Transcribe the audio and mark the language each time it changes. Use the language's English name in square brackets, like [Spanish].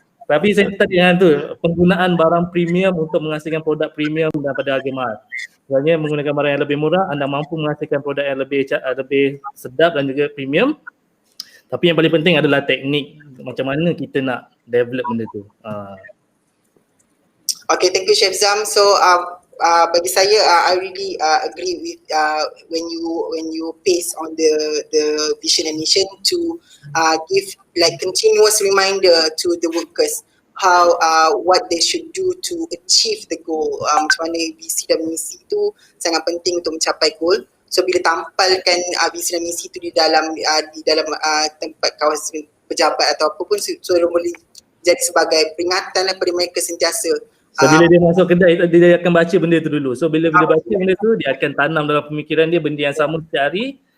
[Malay] Tapi saya tadi dengan tu penggunaan barang premium untuk menghasilkan produk premium daripada harga mahal. Sebenarnya menggunakan barang yang lebih murah, anda mampu menghasilkan produk yang lebih sedap dan juga premium. Tapi yang paling penting adalah teknik macam mana kita nak develop benda tu. [English] Okay, thank you Chef Zam. [Malay] So bagi saya [English] I really agree with when you paste on the vision and mission to give like continuous reminder to the workers how what they should do to achieve the goal. [Malay] Macam mana visi dan misi itu sangat penting untuk mencapai goal. So bila tampalkan visi dan misi itu di dalam tempat kawasan pejabat atau apa pun, so boleh jadi sebagai peringatan kepada mereka sentiasa. So bila dia masuk kedai, dia akan baca benda tu dulu. So bila dia baca benda tu, dia akan tanam dalam pemikiran dia benda yang sama setiap hari.